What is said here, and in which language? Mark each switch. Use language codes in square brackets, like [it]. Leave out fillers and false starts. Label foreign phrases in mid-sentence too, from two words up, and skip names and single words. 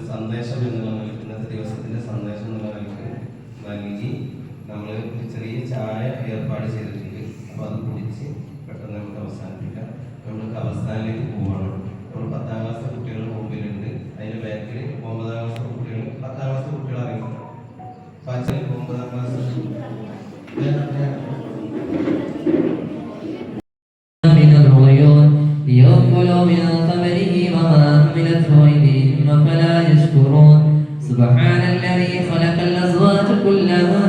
[ml] സന്ദേശം എന്നുള്ള നിലക്ക്, ഇന്നത്തെ ദിവസത്തിന്റെ സന്ദേശം എന്നുള്ള നിലക്ക് നൽകി നമ്മൾ ഒരു ചെറിയ ചായ ഏർപ്പാട് ചെയ്തിട്ടുണ്ട്. അപ്പോൾ അത് കുടിച്ച് പെട്ടെന്ന് നമുക്ക് അവസാനിപ്പിക്കാം. നമ്മൾ ഖബർസ്ഥാനിലേക്ക് പോവാണ്. നമ്മൾ 10ാം ക്ലാസ് കുട്ടികൾ മുമ്പിലുണ്ട്. അതിന്റെ ബാക്കിൽ 9ാം ക്ലാസ് കുട്ടികൾ, 10ാം ക്ലാസ് കുട്ടികൾ അറിയാം. ഫാച്ചിൽ 9ാം ക്ലാസ് [ar] ليأكلوا من ثمره وما عملته أيديهم أفلا يشكرون سبحان الذي خلق الأزواج كلها